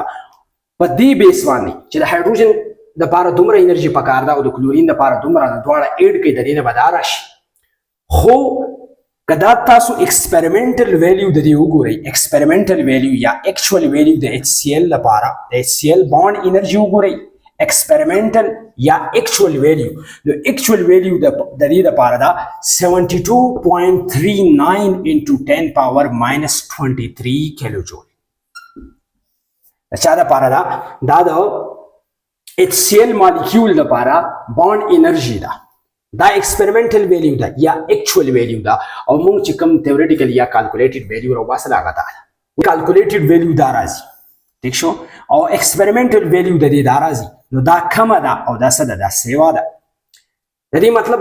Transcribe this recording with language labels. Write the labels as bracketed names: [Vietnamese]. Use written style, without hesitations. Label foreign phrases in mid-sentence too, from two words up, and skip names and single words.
[Pashto] په دې بیس باندې چې د هایدروجن لپاره دومره انرژي پکار ده او د کلورین لپاره دومره، دواړه ایډ کوي د دې نه به دا راشي. خو کدا تاسو [English] experimental value [Pashto] د دې وګورئ [English] experimental value [Pashto] یا [English] actual value [Pashto] د HCl لپاره د HCl [English] bond energy [Pashto] وګورئ ایکسپریمنټل یا [English] actual value [Pashto] نو [English] actual value [Pashto] د دې لپاره دا 72.39 [English] into 10 power minus 23 kilo joule [Pashto] چا لپاره دا د HCl مالیکول لپاره [English] bond energy [Pashto] ده دا [English] experimental value [Pashto] ده یا [English] actual value [Pashto] ده او موږ چې کوم تھیوریټیکل یا [English] calculated value [Pashto] راوباسل هغه ده [English] calculated value [Pashto] دا راځي ٹھیک شو او [English] experimental value [Pashto] د دې دا راځي نو دا کمه ده او دا څه ده دا سیوا ده د دې مطلب